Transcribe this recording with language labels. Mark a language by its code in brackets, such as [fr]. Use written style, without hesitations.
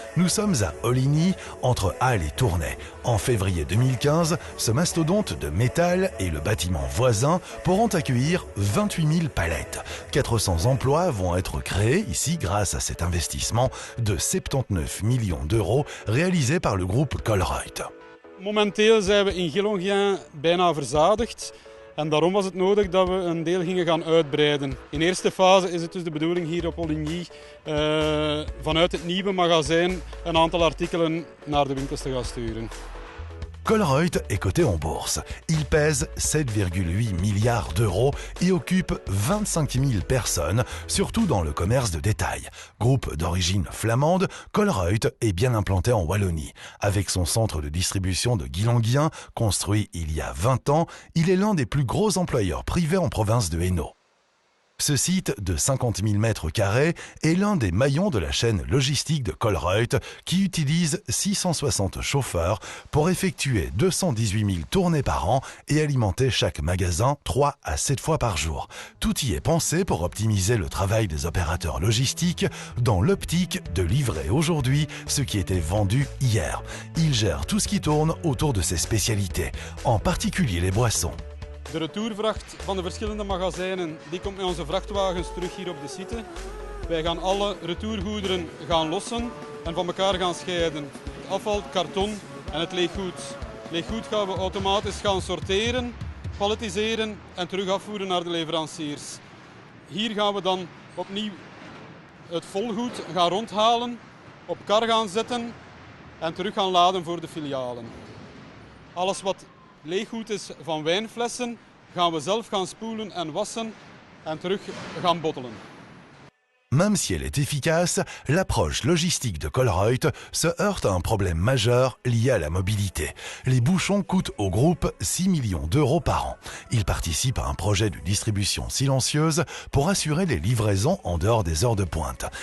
[fr] Nous sommes à Oligny, entre Halle et Tournai. En février 2015, ce mastodonte de métal et le bâtiment voisin pourront accueillir 28 000 palettes. 400 emplois vont être créés ici grâce à cet investissement de 79 millions d'euros réalisé par le groupe Colruyt. [nl] Momenteel zijn we in Gillongien bijna verzadigd. En daarom was het nodig dat we een deel gingen gaan uitbreiden. In eerste fase is het dus de bedoeling hier op Oligny vanuit het nieuwe magazijn een aantal artikelen naar de winkels te gaan sturen. [fr] Colruyt est coté en bourse. Il pèse 7,8 milliards d'euros et occupe 25 000 personnes, surtout dans le commerce de détail. Groupe d'origine flamande, Colruyt est bien implanté en Wallonie. Avec son centre de distribution de Gillongien, construit il y a 20 ans, il est l'un des plus gros employeurs privés en province de Hainaut. Ce site de 50 000 m² est l'un des maillons de la chaîne logistique de Colruyt qui utilise 660 chauffeurs pour effectuer 218 000 tournées par an et alimenter chaque magasin 3 à 7 fois par jour. Tout y est pensé pour optimiser le travail des opérateurs logistiques dans l'optique de livrer aujourd'hui ce qui était vendu hier. Il gère tout ce qui tourne autour de ses spécialités, en particulier les boissons. [nl] De retourvracht van de verschillende magazijnen die komt met onze vrachtwagens terug hier op de site. Wij gaan alle retourgoederen gaan lossen en van elkaar gaan scheiden. Het afval, karton En het leeggoed. Leeggoed gaan we automatisch gaan sorteren, palletiseren en terug afvoeren naar de leveranciers. Hier gaan we dan opnieuw het volgoed gaan rondhalen, op kar gaan zetten en terug gaan laden voor de filialen. Alles wat leeggoed is van wijnflessen gaan we zelf gaan spoelen en wassen en terug gaan bottelen. [fr] Même si elle est efficace, l'approche logistique de Colruyt se heurte à un problème majeur lié à la mobilité. Les bouchons coûtent au groupe 6 millions d'euros par an. Il participe à un projet de distribution silencieuse pour assurer les livraisons en dehors des heures de pointe.